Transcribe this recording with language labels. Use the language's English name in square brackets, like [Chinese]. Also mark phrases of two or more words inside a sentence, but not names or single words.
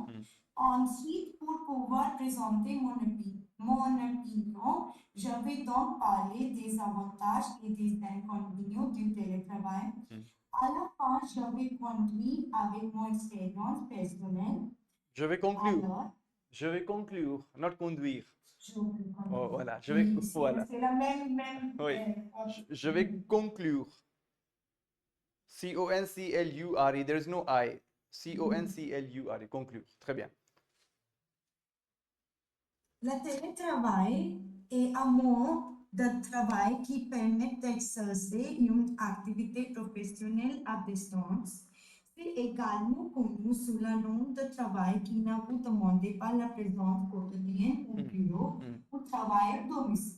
[French] Ensuite, pour pouvoir présenter mon opinion, je vais donc parler des avantages et des inconvénients du télétravail. À la fin, je vais conduire avec mon expérience personnelle. Je vais conclure. Alors, Je vais conclure, not conduire. je vais Oh, voilà, je Oui, vais, voilà. c'est la même. Oui. Je vais conclure. C-O-N-C-L-U-R-E. [English] There is no I. [French] C-O-N-C-L-U-R-E. Conclure. Très bien. Le télétravail est un mode de travail qui permet d'exercer une activité professionnelle à distance. C'est également connu sous le nom de travail qui ne vous demande pas la présence quotidienne au bureau ou travail à domicile.